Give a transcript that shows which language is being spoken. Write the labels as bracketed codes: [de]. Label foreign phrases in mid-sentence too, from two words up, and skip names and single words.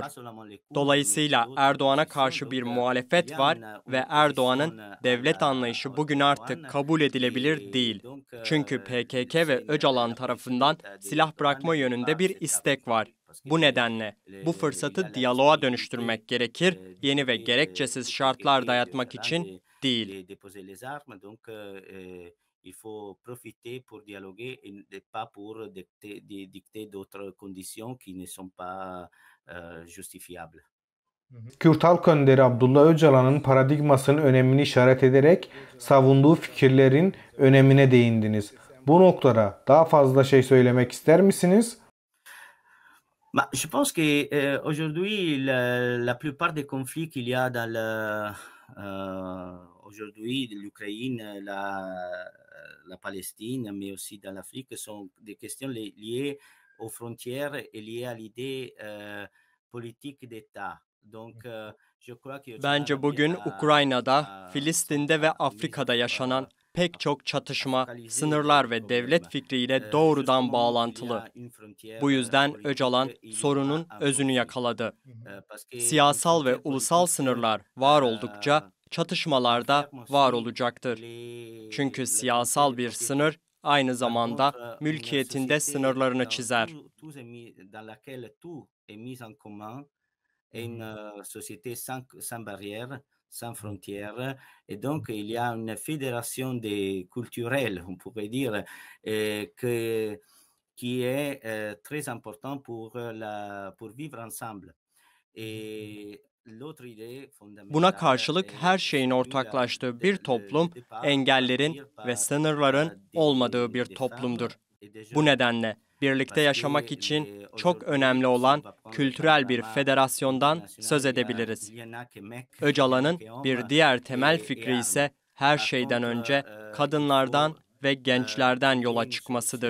[tr] Dolayısıyla Erdoğan'a karşı bir muhalefet var ve Erdoğan'ın devlet anlayışı bugün artık kabul edilebilir değil. Çünkü PKK ve Öcalan tarafından silah bırakma yönünde bir istek var. Bu nedenle bu fırsatı diyaloğa dönüştürmek gerekir, yeni ve gerekçesiz şartlar dayatmak için değil. [fr] Il faut profiter pour dialoguer et pas pour dicter d'autres conditions qui ne sont pas justifiables. [tr] Kürt Halk Önderi Abdullah Öcalan'ın paradigmasının önemini işaret ederek savunduğu fikirlerin önemine değindiniz. Bu noktada daha fazla şey söylemek ister misiniz? [fr] Je pense que aujourd'hui, la plupart des conflits qu'il y a dans aujourd'hui l'Ukraine, la Palestine, mais aussi dans l'Afrique, sont des questions liées aux frontières et liées à l'idée politique d'État. Donc, je crois que Öcalan [tr] Bence bugün Ukrayna'da, Filistin'de ve Afrika'da yaşanan pek çok çatışma, sınırlar ve devlet fikriyle doğrudan bağlantılı. Bu yüzden Öcalan sorunun özünü yakaladı. Siyasal ve ulusal sınırlar var oldukça çatışmalar da var olacaktır. Çünkü siyasal bir sınır aynı zamanda mülkiyetinde sınırlarını çizer. [fr] Et une société sans barrières, sans frontières. Et donc, il y a une fédération culturelle, on pourrait dire, qui est très important pour vivre ensemble. Et l'autre idée [tr] Buna [fr] fondamentale [tr] karşılık her şeyin ortaklaştığı bir toplum, engellerin ve sınırların olmadığı bir toplumdur. Bu nedenle birlikte yaşamak için çok önemli olan kültürel bir federasyondan söz edebiliriz. Öcalan'ın bir diğer temel fikri ise her şeyden önce kadınlardan ve gençlerden yola çıkmasıdır.